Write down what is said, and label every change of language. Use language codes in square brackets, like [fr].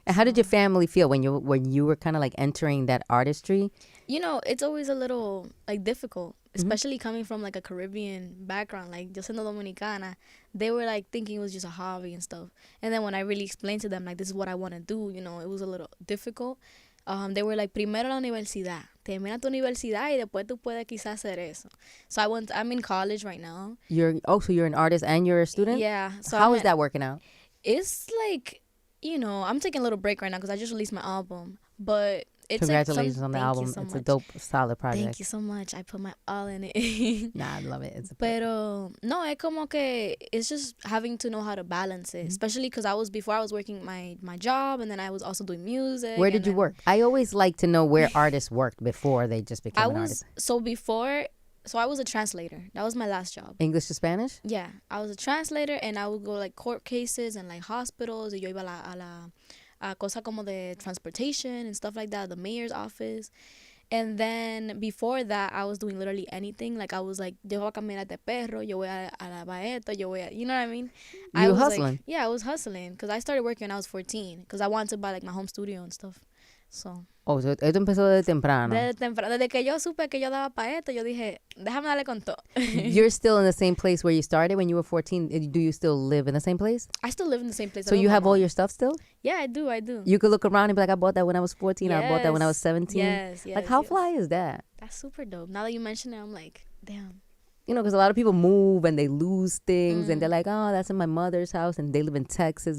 [en] And how did your family feel when you were kind of like entering that artistry? It's always a little like difficult, especially coming from like a Caribbean background, like [es] yo siendo dominicana, [en] they were like thinking it was just a hobby and stuff. And then when I really explained to them like this is what I want to do, you know, it was a little difficult. They were like, [es] primero la universidad, termina tu universidad y después tú puedes quizás hacer eso. [en] So I'm in college right now. So you're an artist and you're a student? Yeah. So how is that working out? It's like, you know, I'm taking a little break right now because I just released my album, but it's congratulations on the album. So it's much. a dope, solid project. Thank you so much. I put my all in it. Nah, I love it. [es] Pero no, es como que [en] it's just having to know how to balance it, especially because I was working my job, and then I was also doing music. Where did you work? I always like to know where artists worked before they just became an artist. So I was a translator. That was my last job. English to Spanish? Yeah, I was a translator, and I would go like court cases and like hospitals. [es] Y yo iba a cosa como de [en] transportation and stuff like that, the mayor's office. And then before that, I was doing literally anything. Like I was like, [es] yo voy a caminar de perro, yo voy a la baeta, [en] you know what I mean? You were hustling? Like, yeah, I was hustling because I started working when I was 14 because I wanted to buy like my home studio and stuff. So [es] esto empezó desde temprano. Desde que yo supe que yo daba pa' esto, yo dije, déjame darle con todo. [en] You're still in the same place where you started when you were 14. Do you still live in the same place? I still live in the same place. So you have all your stuff still? Yeah, I do. You could look around and be like, I bought that when I was 14. Yes. I bought that when I was 17. Yes. Like, how fly is that? That's super dope. Now that you mention it, I'm like, damn. You know, because a lot of people move and they lose things and they're like, oh, that's in my mother's house and they live in Texas.